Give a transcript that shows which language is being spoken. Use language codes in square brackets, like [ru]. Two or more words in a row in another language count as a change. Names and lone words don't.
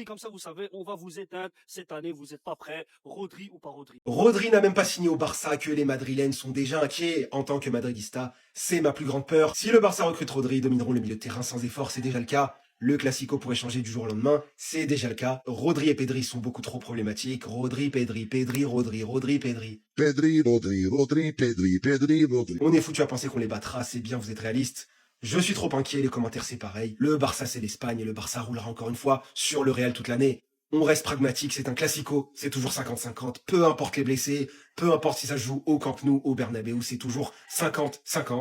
[fr] Comme ça, vous savez, on va vous éteindre. Cette année, vous n'êtes pas prêts. Rodri ou pas Rodri. Rodri n'a même pas signé au Barça, que les Madrilènes sont déjà inquiets. En tant que madridista, c'est ma plus grande peur. Si le Barça recrute Rodri, ils domineront le milieu de terrain sans effort, c'est déjà le cas. Le Classico pourrait changer du jour au lendemain, c'est déjà le cas. Rodri et Pedri sont beaucoup trop problématiques. Rodri, Pedri, Pedri, Rodri, Rodri, Pedri. Pedri, Rodri, Rodri, Pedri, Pedri, Rodri. On est foutu à penser qu'on les battra, c'est bien, vous êtes réaliste. Je suis trop inquiet, les commentaires c'est pareil. Le Barça c'est l'Espagne et le Barça roulera encore une fois sur le Real toute l'année. On reste pragmatique, c'est un classico, c'est toujours 50-50, peu importe les blessés, peu importe si ça se joue au Camp Nou, au Bernabéu, c'est toujours 50-50.